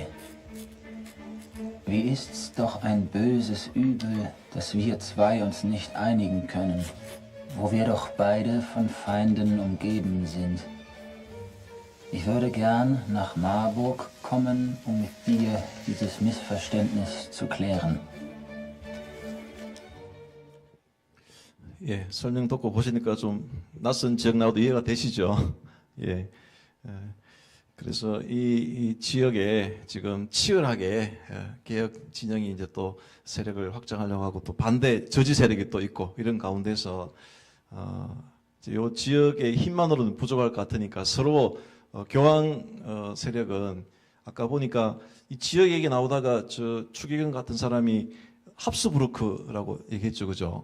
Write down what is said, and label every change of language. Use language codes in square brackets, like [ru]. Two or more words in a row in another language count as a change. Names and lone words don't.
[de] Wie ist's doch ein böses Übel, dass wir zwei uns nicht einigen können, wo wir doch beide von Feinden umgeben sind. Ich würde gern nach Marburg kommen, um mit dir dieses Missverständnis zu klären. [ko] 예, 설명 듣고 보시니까 좀 낯선 지역 나와도 이해가 되시죠? 예. 그래서 이 지역에 지금 치열하게 개혁 진영이 이제 또 세력을 확장하려고 하고 또 반대 저지 세력이 또 있고 이런 가운데서 이 지역의 힘만으로는 부족할 것 같으니까 서로 교황 세력은 아까 보니까 이 지역 얘기 나오다가 저 추기경 같은 사람이 합스부르크라고 얘기했죠, 그죠?